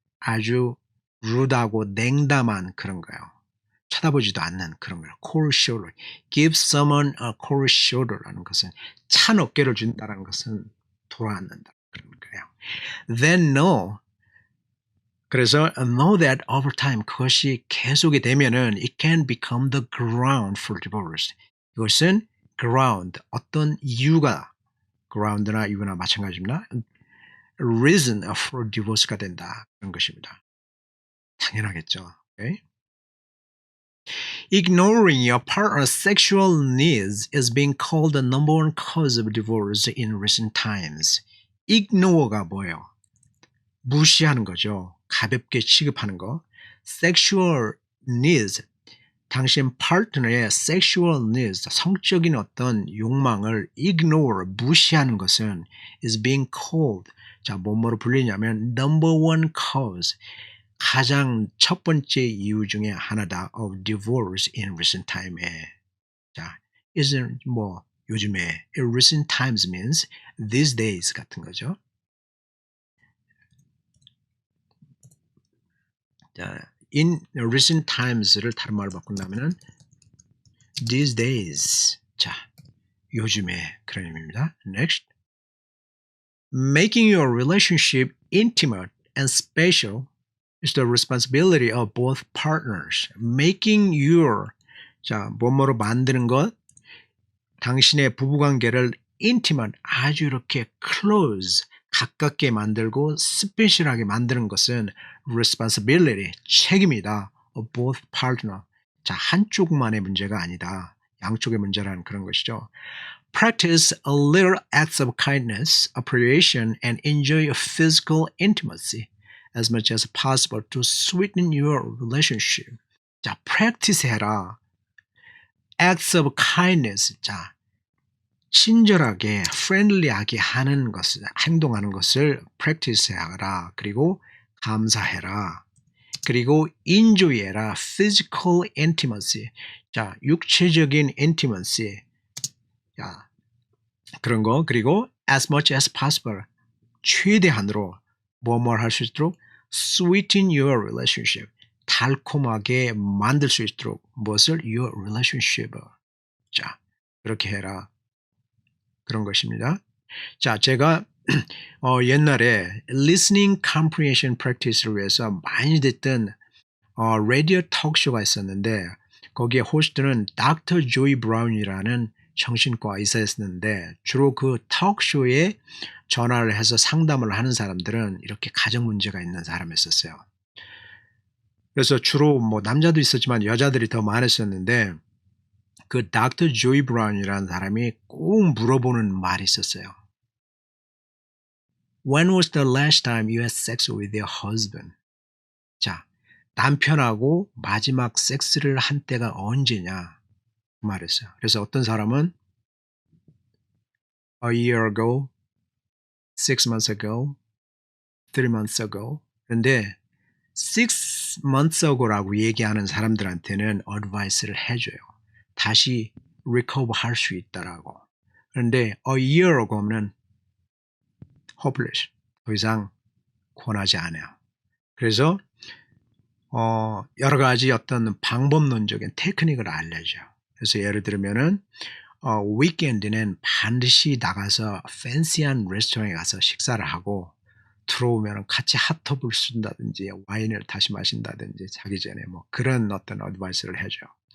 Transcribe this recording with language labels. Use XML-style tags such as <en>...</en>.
<ko>아주 rude하고 냉담한 그런 거예요. 쳐다보지도 않는 그런 거예요. cold shoulder.</ko> <en>give someone a cold shoulder</en> <ko>라는 것은 찬 어깨를 준다는 것은 돌아앉는다. 그런 거예요.</ko> <en>Then know. 그래서 know that over time</en> <ko>그것이 계속이 되면은</ko> <en>it can become the ground for divorce.</en> <ko>이것은 ground, 어떤 이유가 ground나 이유나 마찬가지입니다.</ko> <en>reason for divorce가 된다.</en> <ko>그런 것입니다. 당연하겠죠. Okay?</ko> <en>Ignoring your partner's sexual needs is being called the number one cause of divorce in recent times.</en> <ko>Ignore가 뭐예요? 무시하는 거죠. 가볍게 취급하는 거. Sexual needs, 당신 파트너의 sexual needs, 성적인 어떤 욕망을 ignore, 무시하는 것은</ko> <en>is being called,</en> <ko>자, 뭐뭐로 불리냐면</ko> <en>number one cause,</en> <ko>가장 첫 번째 이유 중에 하나다</ko> <en>of divorce in recent time</en> <ko>에.</ko> <en>자, isn't 뭐</en> <ko>요즘에</ko> <en>in recent times means these days 같은 거죠.</en> <ko>자, in recent times를 다른 말로 바꾼다면은 these days. 자, 요즘에 그런 의미입니다.</ko> <en>Next. Making your relationship intimate and special is the responsibility of both partners.</en> <ko>Making your, 자, 뭐뭐로 만드는 것, 당신의 부부관계를 intimate, 아주 이렇게 close, 가깝게 만들고 스페셜하게 만드는 것은 responsibility, 책임이다.</ko> <en>of both partner.</en> <ko>자, 한쪽만의 문제가 아니다. 양쪽의 문제라는 그런 것이죠.</ko> <en>Practice a little acts of kindness, appreciation, and enjoy a physical intimacy as much as possible to sweeten your relationship. 자, practice 해라. Acts of kindness. 자,</en> <ko>친절하게, friendly하게 하는 것을, 행동하는 것을 practice 하라. 그리고 감사해라. 그리고 enjoy해라. physical intimacy. 자, 육체적인 intimacy. 자, 그런 거.</ko> <en>그리고 as much as possible.</en> <ko>최대한으로 뭐뭘 할 수 있도록</ko> <en>sweeten your relationship.</en> <ko>달콤하게 만들 수 있도록 무엇을?</ko> <en>your relationship.</en> <ko>자, 그렇게 해라. 그런 것입니다. 자, 제가 옛날에</ko> <en>listening comprehension practice</en> <ko>를 위해서 많이 듣던 라디오 톡쇼가 있었는데 거기에 호스트는 닥터 조이 브라운이라는 정신과 의사였는데 주로 그 톡쇼에 전화를 해서 상담을 하는 사람들은 이렇게 가정 문제가 있는 사람이었어요. 그래서 주로 뭐 남자도 있었지만 여자들이 더 많았었는데 그 닥터 조이 브라운이라는 사람이 꼭 물어보는 말이 있었어요.</ko> <en>When was the last time you had sex with your husband?</en> <ko>자, 남편하고 마지막 섹스를 한 때가 언제냐 그 말했어요. 그래서 어떤 사람은</ko> <en>a year ago, 6 months ago, 3 months ago.</en> <ko>그런데 6 months ago라고 얘기하는 사람들한테는 advice를 해줘요. 다시 recover 할 수 있다라고.</ko> <en>그런데 a year ago는 hopeless.</en> <ko>더 이상 권하지 않아요. 그래서 여러 가지 어떤 방법론적인 테크닉을 알려줘요. 그래서 예를 들면은 위켄드는 반드시 나가서 팬시한 레스토랑에 가서 식사를 하고 들어오면 같이 핫톱을 쓴다든지 와인을 다시 마신다든지 자기 전에 뭐 그런 어떤 어드바이스를 해줘요.</ko>